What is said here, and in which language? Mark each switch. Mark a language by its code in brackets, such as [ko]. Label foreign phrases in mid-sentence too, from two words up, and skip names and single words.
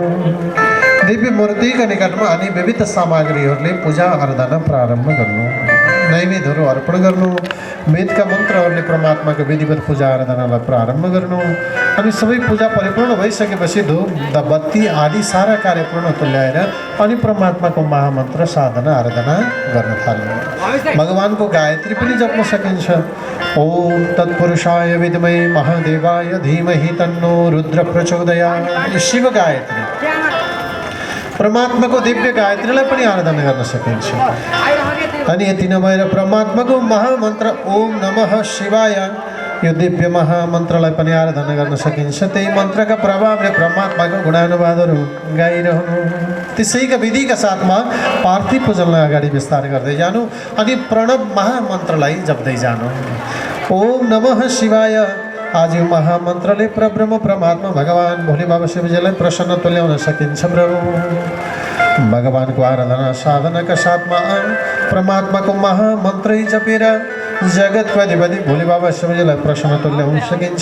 [ne] दिव्य मूर्तिका निकटमा अनि विविध सामग्रीहरूले पूजा आराधना प्रारम्भ गर्नु, नैवेद्यहरू अर्पण गर्नु, वेदका मन्त्रहरूले परमात्माको विधिवत पूजा आराधनालाई प्रारम्भ गर्नु अनि सबै पूजा परिपूर्ण भइसकेपछि धूप बत्ती आदि सारा कार्य पूर्ण तुल्याएर अनि परमात्माको महामन्त्र साधना आराधना गर्न थाल्नु। भगवानको गायत्री पनि जप्न सकिन्छ। [sa] ओम तत्पुरुषाय विद्महे महादेवाय धीमहि तन्नो रुद्र प्रचोदयात्। [ne] शिव गायत्री परमात्माको दिव्य गायत्रीलाई पनि आराधना गर्न सकिन्छ। अनि यति नभएर परमात्माको महामन्त्र [sa] ओम नमः शिवाय [ne] यो दिव्य महामन्त्रलाई पनि आराधना गर्न सकिन्छ। त्यही मन्त्रका प्रभावले परमात्माको गुणानुवादहरू गाइरहनु, त्यसैका विधिका साथमा पार्थिव पूजनलाई अगाडि विस्तार गर्दै जानु अनि प्रणव महामन्त्रलाई जप्दै जानु। [sa] ओम नमः शिवाय। [ne] आज यो महामन्त्रले परब्रह्म परमात्मा भगवान भोले बाबा शिवजीलाई प्रसन्न तुल्याउन सकिन्छ प्रभु। भगवानको आराधना साधनाका साथमा परमात्माको महामन्त्रै जपेर जगतको अधिपति भोले बाबा शिवजीलाई प्रसन्न तुल्याउन सकिन्छ।